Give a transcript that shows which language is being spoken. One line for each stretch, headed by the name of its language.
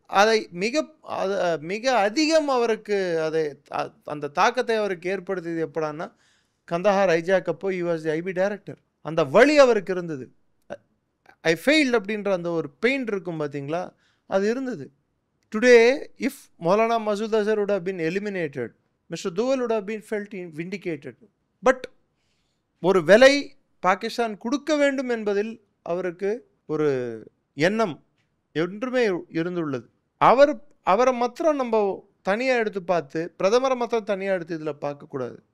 Tamil: அதை மிக அதிகம் அவருக்கு அந்த தாக்கத்தை அவருக்கு ஏற்படுத்தியது எப்படான்னா, கந்தஹார் ஐஜாக் அப்போ
English: he was the IB
Tamil: director. அந்த வழி அவருக்கு இருந்தது.
English: I failed
Tamil: அப்படின்ற அந்த ஒரு பெயின் இருக்கும் பார்த்தீங்களா, அது இருந்தது.
English: Today if Maulana Masood Azhar would have been eliminated, Mr. Dowal would have been felt vindicated.
Tamil: But ஒரு விலை பாகிஸ்தான் கொடுக்க வேண்டும் என்பதில் அவருக்கு ஒரு எண்ணம் என்றுமே இருந்துள்ளது. அவரை மாத்திரம் நம்ம தனியாக எடுத்து பார்த்து, பிரதமரை மாத்திரம் தனியாக எடுத்து இதில் பார்க்கக்கூடாது.